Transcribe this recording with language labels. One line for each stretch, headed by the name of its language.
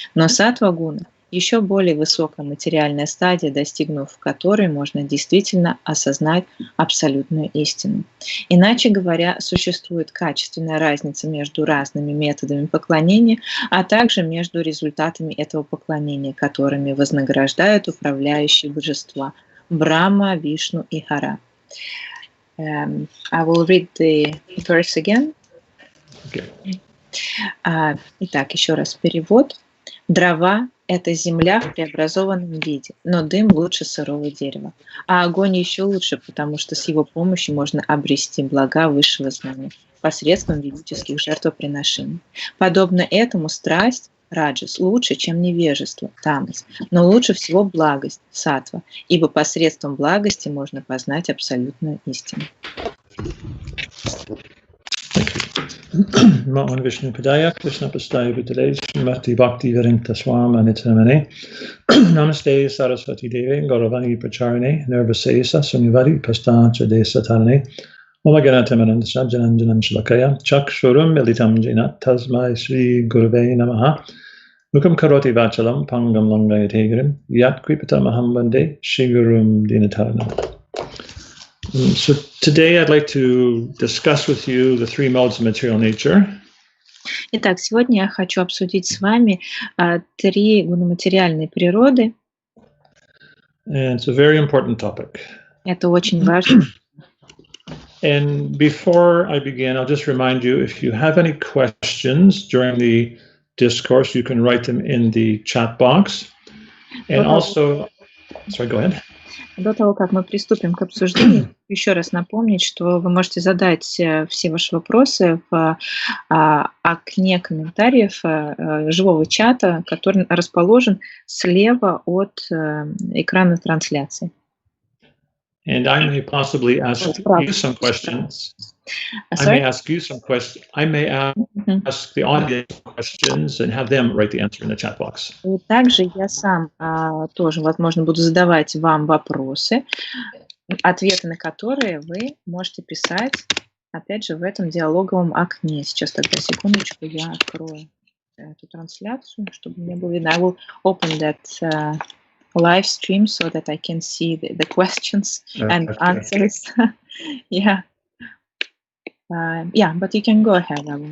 Russian: Но саттва-гуна – еще более высокая материальная стадия, достигнув которой можно действительно осознать абсолютную истину. Иначе говоря, существует качественная разница между разными методами поклонения, а также между результатами этого поклонения, которыми вознаграждают управляющие божества Брахма, Вишну и Хара.
English: I will read the verse again. Okay.
Russian: Итак, еще раз перевод. Дрова – это земля в преобразованном виде, но дым лучше сырого дерева. А огонь еще лучше, потому что с его помощью можно обрести блага высшего знания посредством ведических жертвоприношений. Подобно этому страсть, раджас, лучше, чем невежество, тамас, но лучше всего благость, саттва, ибо посредством благости можно познать абсолютную истину.
Sanskrit: Namo Vishnu Padaya, Krishna Pastaya Vitale, Shrimad Bhaktivadanta Swami Shrilы Prabhupады, Namaste Saraswati Devi, Gauravani Pracharine, Nirvasesa, Sunyavadi, Pastacha Desatarane, Omaganatam Sajjananjanam Shlakaya, Chakshurum Militam Jina, Tasmai Sri Gurave Namaha, Mukam Karoti Vachalam, Pangam Langayate Yat Kripata Mahambande, Shigurum Dinataranam.
English: So today I'd like to discuss with you the three modes of material nature.
Russian: Итак, сегодня я хочу обсудить с вами три гуноматериальные природы.
English: And it's a very important topic.
Russian: Это очень важно.
English: And before I begin, I'll just remind you, if you have any questions during the discourse, you can write them in the chat box. And also, sorry, go ahead.
Russian: До того, как мы приступим к обсуждению, еще раз напомнить, что вы можете задать все ваши вопросы в окне комментариев живого чата, который расположен слева от экрана трансляции.
English: And I may possibly ask you some questions. I may ask you some questions. I may ask the audience questions and have them write the answer in the chat box.
Russian: И также я сам тоже, возможно, буду задавать вам вопросы, ответы на которые вы можете писать, опять же, в этом диалоговом окне. Сейчас тогда, секундочку, я открою эту трансляцию, чтобы мне было видно.
English: I will open that live stream so that I can see the questions and answers. Yeah. Yeah, but you can go ahead.